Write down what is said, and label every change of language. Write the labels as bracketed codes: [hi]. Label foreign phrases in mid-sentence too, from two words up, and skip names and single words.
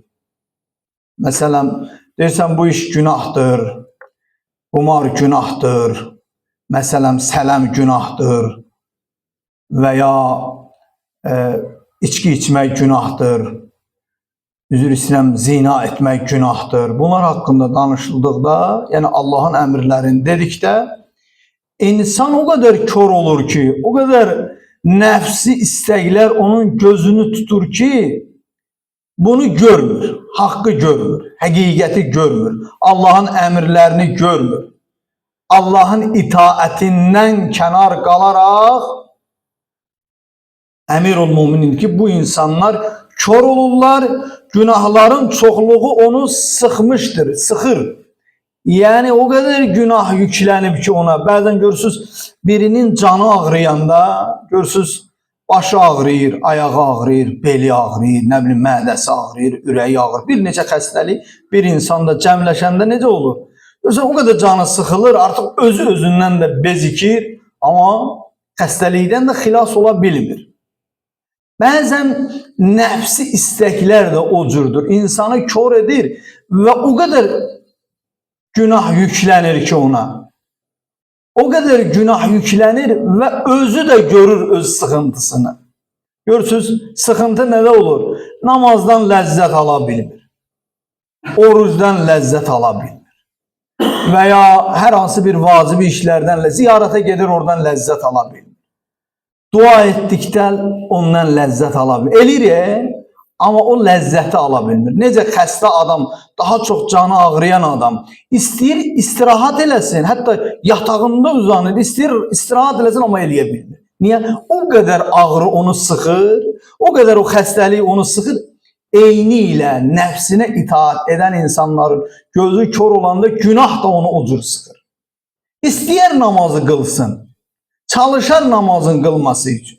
[az] Mesela deyirsən bu iş günahdır, qumar günahdır, mesela sələm günahdır veya içki içmək günahdır, üzr istəyirəm, zina etmək günahdır. Bunlar hakkında danışıldıqda, yani Allah'ın əmrlərini dedikdə insan [tr] o kadar kör olur [az] ki, [tr] o kadar nefsi istekler [az] onun gözünü tutur ki bunu görmür, hakkı görmür, hakikati görmür, Allah'ın emirlerini görmür. [tr] Allah'ın itaatinden kenar kalarak Emirul Müminin ki bu insanlar kör olurlar, günahların çokluğu onu sıkmıştır, sıkır. [az] Yani [tr] o kadar günah yüklenip [az] ki ona, bazen görürsünüz birinin canı ağrıyanda, görürsünüz başı ağrıyır, ayağı ağrıyır, beli ağrıyır, ne bileyim mədəsi ağrıyır, ürəyi ağrıyır. Bir neçə xəstəlik bir insanda cəmləşəndə necə olur? Görürsən [tr] o kadar canı [az] sıxılır, artıq özündən də bezikir, amma xəstəlikdən də xilas ola bilmir. [tr] Bazen nefsi istekler de o cürdür, insanı kör edir ve o kadar günah yüklenir ki ona. O kadar günah yüklenir ve özü de görür öz sıkıntısını. [az] Görürsünüz, sıkıntı nədə olur? Namazdan lezzet ala bilmir. Orucdan lezzet ala bilmir. Veya her hansı bir vacibi işlerden ziyarete gelir, oradan lezzet ala bilmir. Dua etdikdən ondan lezzet ala bilmir. Elir ama o lezzeti ala bilmir. Necə xəstə adam, daha çok canı ağrıyan adam istəyir istirahat eləsin, hatta yatağında uzanır, istəyir istirahat eləsin ama eləyə bilmir. Niye? [tr] O kadar ağrı [az] onu sıxır, [tr] o kadar o [az] xəstəlik onu sıxır. Eyniyle nefsine itaat eden insanların gözü kör olanda günah da onu o cür sıxır. İstəyər namazı qılsın, çalışar namazın qılması için.